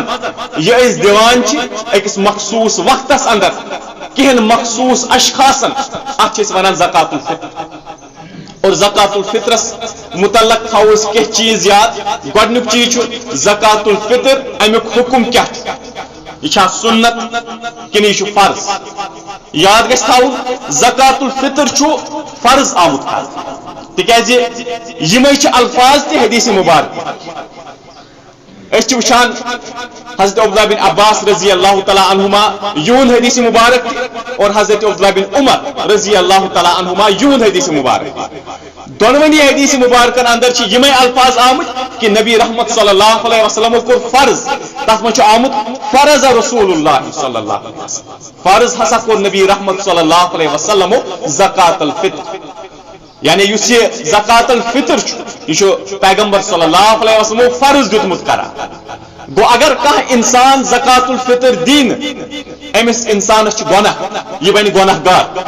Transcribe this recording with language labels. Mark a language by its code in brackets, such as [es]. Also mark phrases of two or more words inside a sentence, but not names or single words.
[ks] یہِ أسۍ دِوان چھِ أکِس مخصوٗص وقتس اندر کینٛہن مخصوٗص اشخاصن اتھ چھِ أسۍ ونان زکات الفطر اور زکات الفطرس متعلق تھاوو أسۍ کینٛہہ چیٖز یاد گۄڈٕنیُک چیٖز چھُ زکات الفطر امیُک حکم کیاہ چھُ یہِ چھا سنت کِنہٕ یہِ چھُ فرض یاد گژھِ تھاوُن زکات الفطر چھُ فرض آمُت کرنہٕ تِکیازِ یِمے چھِ الفاظ تہِ حدیث مبارک أسۍ چھِ وٕچھان حضرت عبداللہ بن عباس [ar] رضی اللہ تعالیٰ عنہما [ks] یِہُنٛد حدیث مبارک تہِ اور حضرت عبداللہ بن عمر [ar] رضی اللہ تعالیٰ عنہما [ks] یِہُنٛد حدیث مبارک دۄنوٕنی حدیث مبارکن اندر چھِ یِمے الفاظ آمٕتۍ کہ نبی رحمت [ar] صلی اللہ علیہ وسلمو [ks] کوٚر فرض تتھ منٛز چھُ آمُت فرض [ar] رسول اللہ صلی اللہ علیہ وسلم [ks] فرض ہسا کوٚر نبی رحمت [ar] صلی اللہ علیہ وسلمو [ks] زکات الفطر یعنی یُس یہِ زکات الفطر چھُ یہِ چھُ پیغمبر [ar] صلی اللہ علیہ وسلمو [ks] فرض دیُتمُت کران گوٚو اگر کانٛہہ انسان زکات الفطر دی نہٕ أمِس انسانس چھُ گۄناہ یہِ بنہِ گۄناہ گار